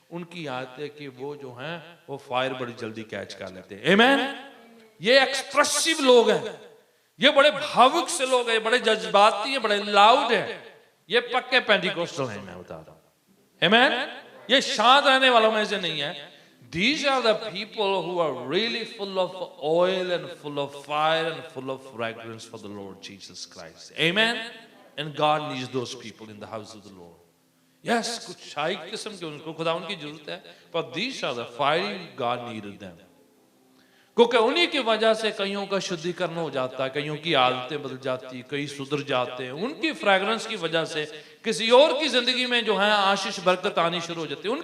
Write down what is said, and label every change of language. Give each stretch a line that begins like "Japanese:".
Hindi: उनकी आदत है कि वो जो है वो फायर बड़ी जल्दी कैच कर लेते हैं। आमीन। ये एक्सप्रेसिव लोग हैं, ये बड़े भावुक से लोग हैं, बड़े जज्बाती हैं, बड़े लाउड हैं। ये पक्के पेंटिकोस्टल हैं, मैं बता रहा हूं। आमीन। ये शांत रहने वालों में से नहीं है।
English: These are the people who are really full of oil and full of fire and full of fragrance for the Lord Jesus Christ. Amen. And God needs those people in the house of the Lord.
Hindi: Yes, कुछ शाही किस्म के उनको खुदा उनकी जरूरत है,
English: but these are the fiery God needed them.
Hindi: क्योंकि उन्हीं की वजह से कईयों का शुद्धिकरण हो जाता है, कईयों की आदतें बदल जाती है, कई सुधर जाते हैं। उनकी फ्रैग्रेंस की वजह से किसी और की जिंदगी में जो है आशीष बरकत आनी शुरू हो जाती है।